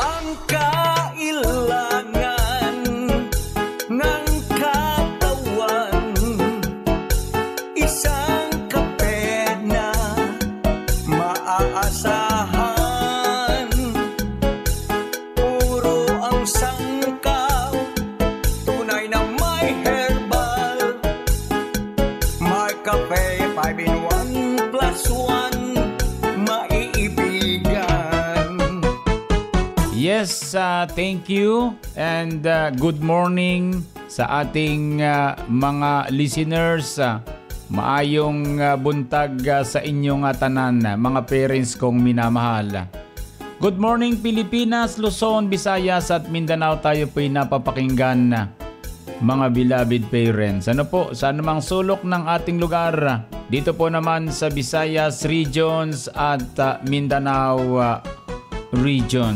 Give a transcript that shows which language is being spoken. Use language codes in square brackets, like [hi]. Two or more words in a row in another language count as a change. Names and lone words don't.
[tl] Ang kailangan ng katawan, isang kape na maaasahan. Puro ang sangkaw, tunay na may herbal. MarCafe 5-in-1 plus 1, maiibigan. [en] Yes, thank you and good morning [tl] sa ating mga [en] listeners. [ceb] Maayong buntag sa inyong tanan, [tl] mga parents kong minamahal. [en] Good morning [tl] Pilipinas, Luzon, Visayas at Mindanao, tayo po'y napapakinggan, mga [en] beloved parents. [tl] Ano po, sa anumang sulok ng ating lugar, dito po naman sa Visayas regions at Mindanao regions.